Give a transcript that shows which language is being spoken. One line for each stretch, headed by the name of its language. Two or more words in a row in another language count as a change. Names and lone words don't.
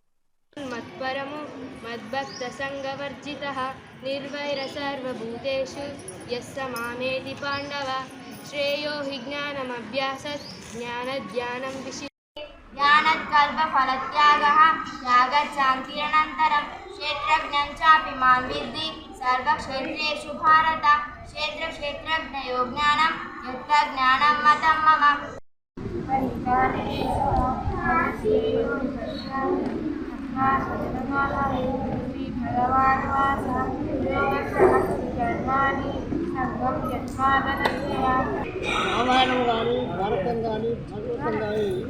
Sanskrit: మత్పరము మద్భక్త సంగవర్జితః నిర్వైర సర్వభూతేషు యస్స మామేతి పాండవ శ్రేయో హి జ్ఞానమభ్యాసత్ జ్ఞానధ్యానం విశి జ్ఞానకల్ప ఫలత్యాగః త్యాగశాంతిరనంతరం క్షేత్ర क्षेत्रज्ञं चापि मां विद्धि सर्वक्षेत्रेषु भारत क्षेत्रक्षेत्रज्ञयो ज्ञानं यत्र ज्ञानं मतं मम
Telugu: రామాయణం కానీ భారతం కానీ భాగవతం కానీ